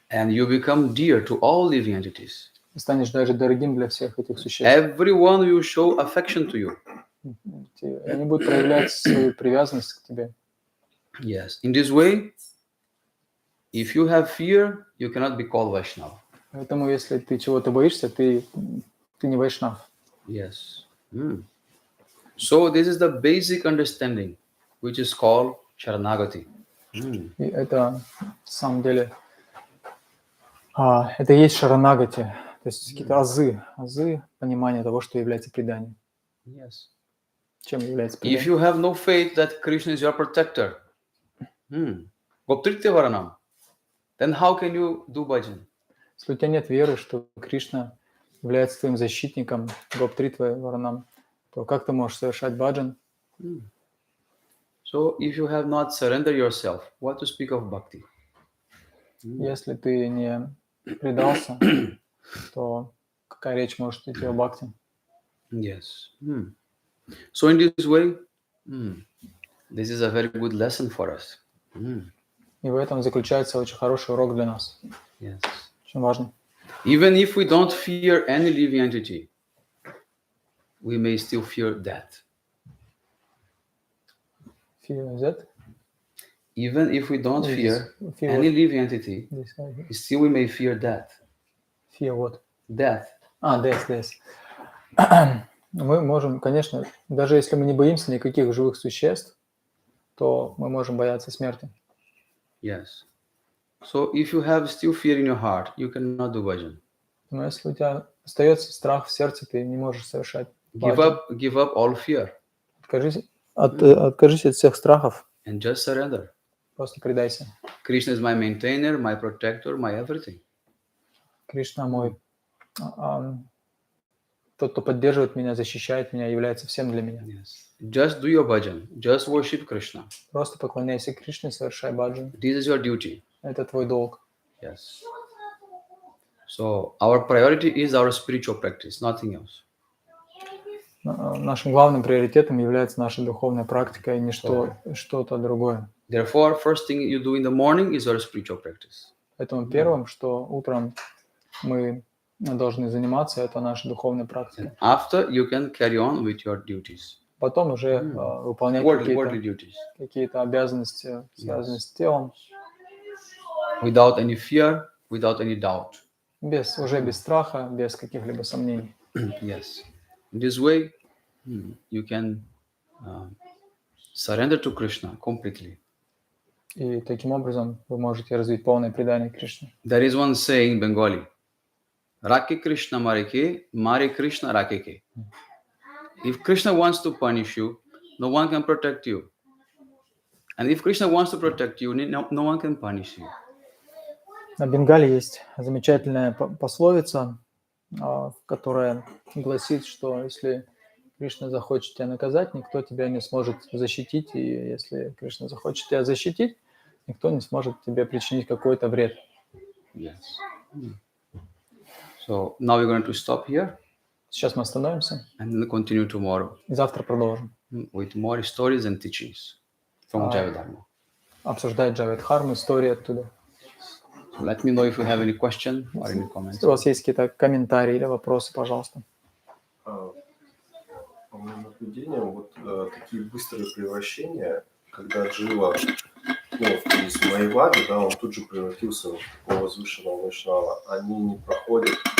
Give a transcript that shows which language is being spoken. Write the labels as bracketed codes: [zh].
[en] And you become dear to all living entities. [ru] Ты станешь даже дорогим для всех этих существ. [en] Everyone will show affection to you. [ru] Они будут проявлять свою привязанность к тебе. [en] Yes. In this way, if you have fear, you cannot be called Vaishnava. [ru] Поэтому, если ты чего-то боишься, ты не вайшнав. [en] Yes. So this is the basic understanding, which is called Sharanagati. [ru] И это, на самом деле, это и есть шаранагати, то есть какие-то азы понимания того, что является преданием. [en] Yes. [ru] Чем является [en] If [ru] предание? [en] you have no faith that Krishna is your protector, Goptritya Varanam, then how can you do bhajan? [ru] Если у тебя нет веры, что Кришна является твоим защитником, Гоптритвой Варанам, то как ты можешь совершать баджан? [en] So if you have not surrendered yourself, what to speak of bhakti? [ru] Если ты не предался, то какая речь может идти о бхакти? [en] Yes. So in this way, this is a very good lesson for us. [ru] И в этом заключается очень хороший урок для нас. [en] Yes. [ru] Очень важно. [en] Even if we don't fear any living entity, we may still fear death. Fear that? Even if we don't fear Fear any what? living entity, still we may fear death. Fear what? Death. Death. [ru] Мы можем, конечно, даже если мы не боимся никаких живых существ, то мы можем бояться смерти. [en] Yes. So if you have still fear in your heart, you cannot do bhajan. [ru] Но если у тебя остается страх в сердце, ты не можешь совершать [en] Give [ru] баджан. [en] up all fear [ru] Откажись от всех страхов, [en] and just surrender. [ru] просто предайся. [en] Krishna is my maintainer, my protector, my everything. [ru] Кришна мой, тот, кто поддерживает меня, защищает меня, является всем для меня. [en] Yes. Just do your bhajan. Just worship Krishna. [ru] Просто поклоняйся Кришне, совершай баджан. [en] This is your duty. [ru] Это твой долг. [en] Yes. So our priority is our spiritual practice, nothing else. [ru] Нашим главным приоритетом является наша духовная практика и не что-то другое. [en] Therefore, first thing you do in the morning is your spiritual practice. [ru] Поэтому первым, что утром мы должны заниматься, это наша духовная практика. [en] After, you can carry on with your duties. [ru] Потом уже выполнять какие-то обязанности, связанные с телом. [en] Without any fear, without any doubt. [ru] Без страха, без каких-либо сомнений. [en] Yes. In this way, you can surrender to Krishna completely. [ru] И таким образом вы можете развить полное предание Кришне. [en] There is one saying in Bengali, [bn] Rake Krishna Marike, Mare Krishna Rakeke. [en] If Krishna wants to punish you, no one can protect you. And if Krishna wants to protect you, no one can punish you. [ru] На Бенгале есть замечательная пословица, которая гласит, что если Кришна захочет тебя наказать, никто тебя не сможет защитить, и если Кришна захочет тебя защитить, никто не сможет тебе причинить какой-то вред. [en] Yes. So now we're going to stop here. [ru] Сейчас мы остановимся. [en] And then continue tomorrow. [ru] И завтра продолжим. [en] With more stories and teachings from Jaiva Dharma. [ru] Обсуждать Джайва Дхарму, истории оттуда. [en] So let me know if you have any question or any comments. [ru] Если у вас есть какие-то комментарии или вопросы, пожалуйста. По моим наблюдениям, вот такие быстрые превращения, когда Джива, в Майваде, да, он тут же превратился в такого возвышенного вайшнава, они не проходят,